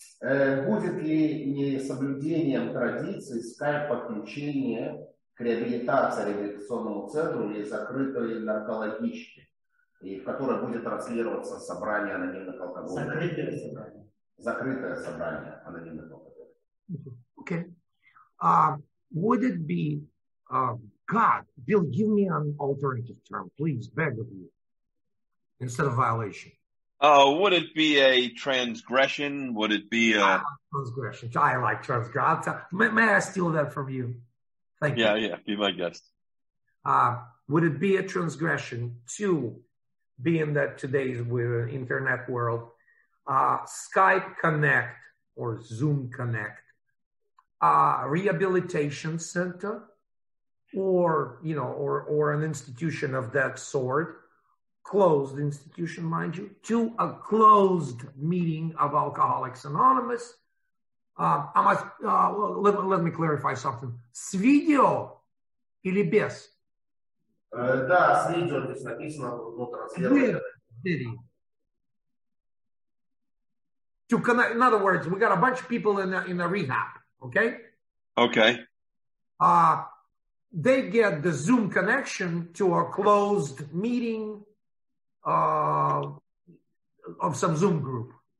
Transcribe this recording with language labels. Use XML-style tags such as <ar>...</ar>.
<ru>Будет ли несоблюдением традиций скайп-подключение к реабилитационному центру или закрытой наркологичке, и в которой будет транслироваться собрание анонимных алкоголиков? Закрытое собрание. Закрытое собрание анонимных алкоголиков.</ru> <en>Okay. Would it be, God, Bill, give me an alternative term, please, beg of you, instead of violation. Would it be a transgression? Would it be a... Transgression. I like transgression. May I steal that from you? Thank you. Yeah, be my guest. Would it be a transgression to, being that today's internet world, Skype Connect or Zoom Connect, rehabilitation center, or an institution of that sort, closed institution, mind you, to a closed meeting of Alcoholics Anonymous. Let me clarify something.</en> <ru>С видео или без? Да, с видео здесь написано, транслирование.</ru> <en>To connect, in other words, we got a bunch of people in a rehab, okay? Okay. They get the Zoom connection to a closed meeting of some Zoom group.</en>